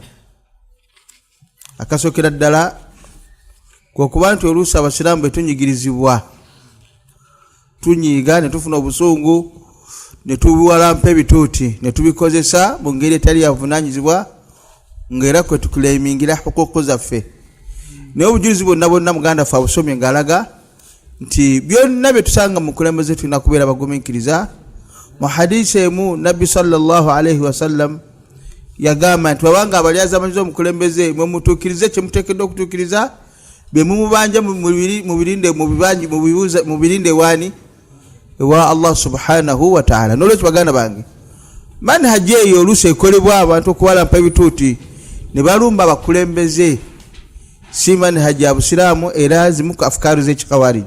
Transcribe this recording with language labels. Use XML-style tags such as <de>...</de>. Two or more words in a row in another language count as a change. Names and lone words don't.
<lg>Akasookera ddala kwekuba nti oluusi abasiraamu bwe tunyigirizibwa tunyiiga ne tufuna obusungu ne tubiwalampa ebituuti ne tubikozesa mu ngeri etali yavunaanyizibwa ng'era kwe tukuleemingira hukuuku zaffe. Naye obujulizi bwonna muganda ffe abusomye ng'alaga nti byonna bye tusanga mu kulembeze tulina kubeera bagumiikiriza. Mu hadisi emu Nabbi</lg> <ar>صلى الله عليه وسلم</ar> <lg>yagamba nti wabanga abalyazamanyiza omukulembeze mwe mutuukirize kye muteekeddwa okutuukiriza be mumubanja mu birinde waani ewa Allah</lg> <ar>سبحانه وتعالى.</ar> <lg>N'olwekyo baganda bange manhaji eyo oluusi ekolebwa abantu okuwalampa ebituuti ne balumba abakulembeze si manhaji ya busiraamu era zimu ku afukaaru z'ekikawariji.</lg>